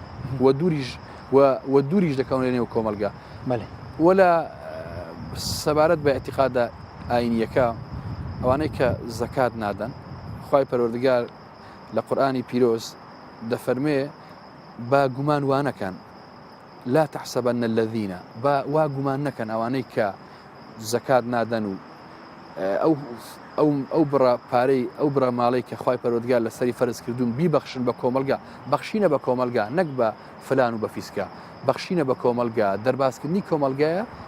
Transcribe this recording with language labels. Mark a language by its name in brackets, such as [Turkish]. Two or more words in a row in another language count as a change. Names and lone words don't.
[Central Kurdish] وە دووریش دەکەون لە نێو کۆمەلگا وەلا سەبارەت بە ئەتیقادە ئاینیەکە ئەوانەی کە زەکات نادەن خوای پەروەردگار لە قورئانی پیرۆز دەفەرمێ با گومان وانەکەن [Arabic] لا تحسبن الذين [Central Kurdish] وا گومان نەکەن ئەوانەی کە زەکات نادەن و ئەو بڕە پارەی ئەو بڕە ماڵی کە خوای پەروەردگار لە سەری فەرز کردوون بیبەخشن بە کۆمەلگا بەخشینە بە کۆمەلگا نەک بە فلان و بە فیسکە بەخشینە بە کۆمەلگا دەرباسکردنی کۆمەلگایە